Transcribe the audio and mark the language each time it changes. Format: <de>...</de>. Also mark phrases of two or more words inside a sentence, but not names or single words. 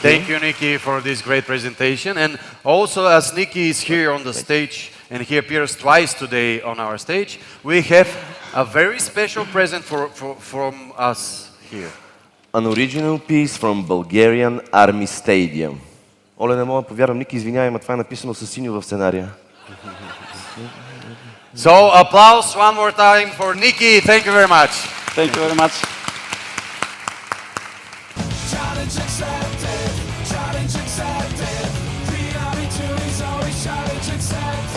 <en>Thank you, Niki, for this great presentation. And also, as Niki is here on the stage, and he appears twice today on our stage, we have a very special present from us here. An original piece from Bulgarian Army Stadium.</en> <bg>Оле, не мога да повярвам, Ники, извинявай, но това е написано със синьо в сценария.</bg> <en>So, applause one more time for Niki. Thank you very much. Thank you very much. Challenge accepted, challenge accepted. Reality is always challenge accepted.</en>